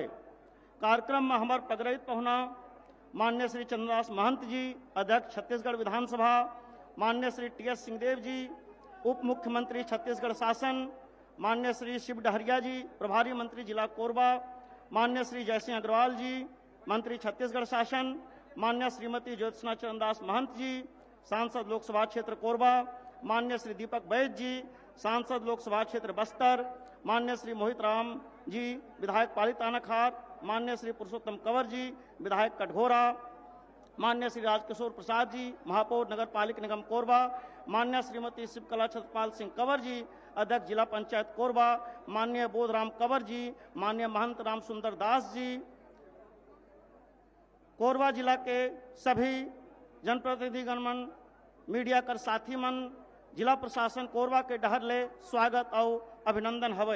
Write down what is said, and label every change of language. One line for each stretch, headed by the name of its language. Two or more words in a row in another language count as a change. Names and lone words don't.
Chhattisgarhi: कार्यक्रम में हमार पगरहित पहुना मान्य श्री चंद्रदास महंत जी, अध्यक्ष छत्तीसगढ़ विधानसभा, मान्य श्री टी.एस. सिंहदेव जी, उप मुख्यमंत्री छत्तीसगढ़ शासन, मान्य श्री शिव डहरिया जी, प्रभारी मंत्री जिला कोरबा, मान्य श्री जयसिंह अग्रवाल जी, मंत्री छत्तीसगढ़ शासन, मान्य श्रीमती ज्योत्सना चंद्रदास महंत जी, सांसद लोकसभा क्षेत्र कोरबा, मान्य श्री दीपक बैद जी, सांसद लोकसभा क्षेत्र बस्तर, मान्य श्री मोहित राम जी, विधायक पालित आनाखार, मान्य श्री पुरुषोत्तम कंवर जी, विधायक कटघोरा, मान्य श्री राजकिशोर प्रसाद जी, महापौर नगर पालिका निगम कोरबा, मान्य श्रीमती शिवकला छत्रपाल सिंह कंवर जी, अध्यक्ष जिला पंचायत कोरबा, मान्य बोधराम कंवर जी, मान्य महंत राम सुंदर दास जी, कोरबा जिला के सभी जनप्रतिनिधि गणमन, मीडिया कर साथी मन, जिला प्रशासन कोरबा के डहर ले स्वागत और अभिनंदन हवे।